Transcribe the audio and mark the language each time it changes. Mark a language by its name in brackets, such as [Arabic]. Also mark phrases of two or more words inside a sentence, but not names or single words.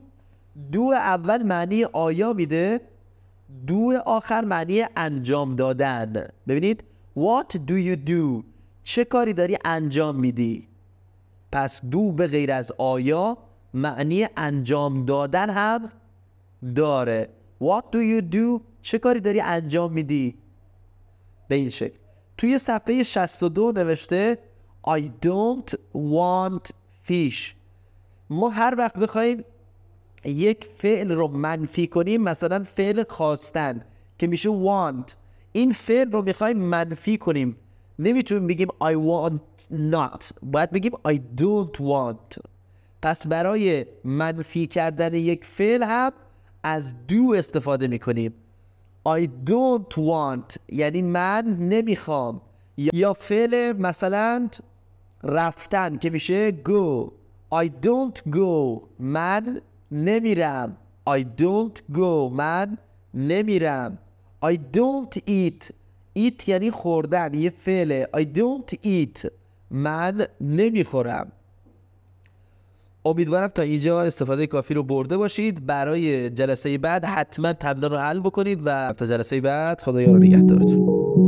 [Persian] دو اول معنی آیا میده، دو آخر معنی انجام دادن. ببینید [English] What do you do؟ [Persian] چه کاری داری انجام میدی. پس دو به غیر از آیا معنی انجام دادن هم داره. [English] What do you do؟ [Persian] چه کاری داری انجام میدی. به این شکل. توی صفحه 62 نوشته [English] I don't want fish. [Persian] ما هر وقت بخوایم یک فعل رو منفی کنیم، مثلا فعل خواستن که میشه want، این فعل رو میخوایم منفی کنیم، نمیتونیم بگیم [English] I want not، [Persian] باید بگیم [English] I don't want. [Persian] پس برای منفی کردن یک فعل هم از do استفاده میکنیم. [English] I don't want [Persian] یعنی من نمیخوام. یا فعل مثلا رفتن که میشه go. [English] I don't go [Persian] من نمیرم. [English] I don't go [Persian] من نمیرم. [English] I don't eat. eat [Persian] یعنی خوردن، یه فعله. [English] I don't eat [Persian] من نمیخورم. امیدوارم تا اینجا استفاده کافی رو برده باشید. برای جلسه بعد حتما تمرین رو حل بکنید و تا جلسه بعد خدایا رو نگهدارتون.